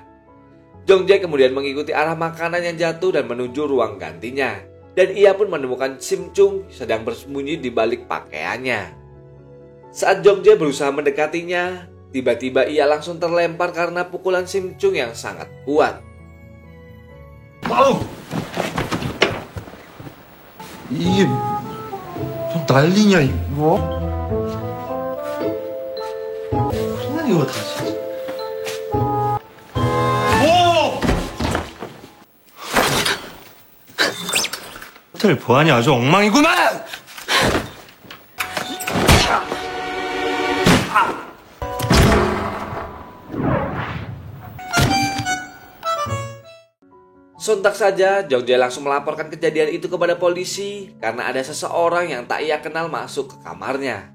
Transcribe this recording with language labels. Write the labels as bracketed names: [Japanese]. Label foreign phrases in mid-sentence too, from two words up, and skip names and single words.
[Indonesian] Jong Jae kemudian mengikuti arah makanan yang jatuh dan menuju ruang gantinya. Dan ia pun menemukan Sim Chung sedang bersembunyi di balik pakaiannya. Saat Jong Jae berusaha mendekatinya, tiba-tiba ia langsung terlempar karena pukulan Sim Chung yang sangat kuat. [Korean] 아우! 이게 좀 난리냐 이거? 무슨 이거 다 진짜. 오! 호텔 보안이 아주 엉망이구만! [Indonesian] Sontak saja, Jong Jae langsung melaporkan kejadian itu kepada polisi karena ada seseorang yang tak ia kenal masuk ke kamarnya.